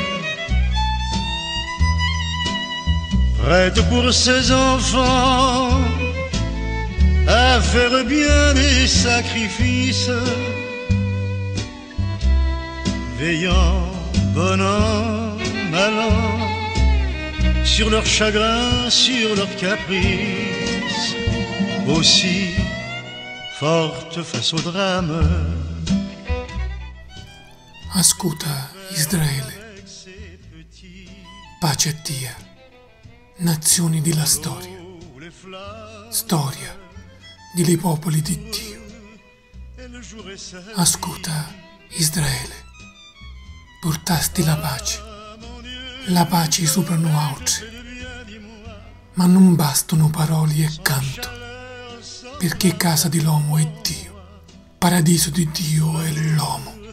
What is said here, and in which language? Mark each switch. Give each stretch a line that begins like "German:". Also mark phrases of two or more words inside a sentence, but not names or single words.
French: Prête pour ses enfants à faire bien des sacrifices, veillant bon an, mal an, sur leur chagrin, sur leur caprice, aussi forte face au drame.
Italian: Ascolta Israele, pace a Dio, nazioni della storia, storia dei popoli di Dio. Ascolta Israele, portasti la pace sopra noi altri, ma non bastano parole e canto, perché casa dell'uomo è Dio, paradiso di Dio è l'uomo.